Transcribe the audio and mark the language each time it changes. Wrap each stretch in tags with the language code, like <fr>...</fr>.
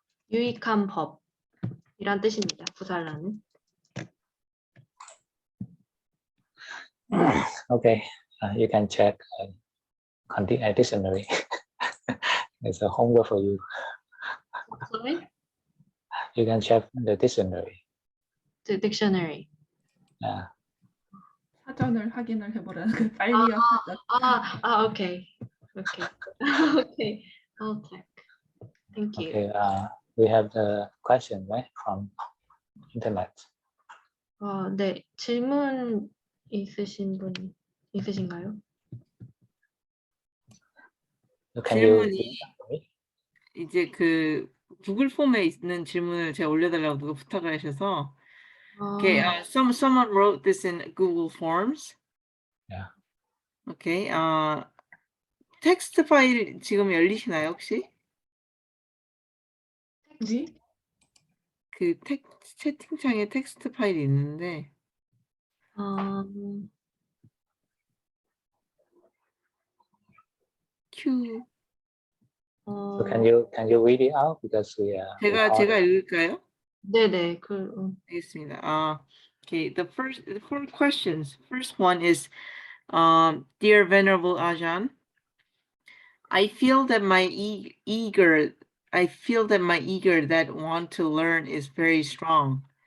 <ko>유익한 법이란 뜻입니다. 구살라는.</ko> <en>Okay, you can check dictionary. It's a homework for you. Sorry? You can check the dictionary. The dictionary.</en> <ko>사전을 확인을 해보라는 그 빨리어 사전.</ko> <en>Okay. Okay. I'll check. Thank you. Okay, we have the question, right, from internet.</en> <ko>네, 질문 있으신 분 있으신가요?</ko> <en>Can you</en> <ko>질문이 이제 그 구글 폼에 있는 질문을 제가 올려달라고 누가 부탁을 하셔서</ko> <en>okay, someone wrote this in Google Forms. Yeah.</en> <ko>Okay, 텍스트 파일 지금 열리시나요 혹시? 네? 그 채팅창에 텍스트 파일이 있는데 Q.</ko> <en>So can you read it out because we are.</en> <ko>제가 읽을까요? 네네. 알겠습니다.</ko> <en>Okay, the four questions. First one is, dear Venerable Ajahn, I feel that my eager that want to learn is very strong.</en>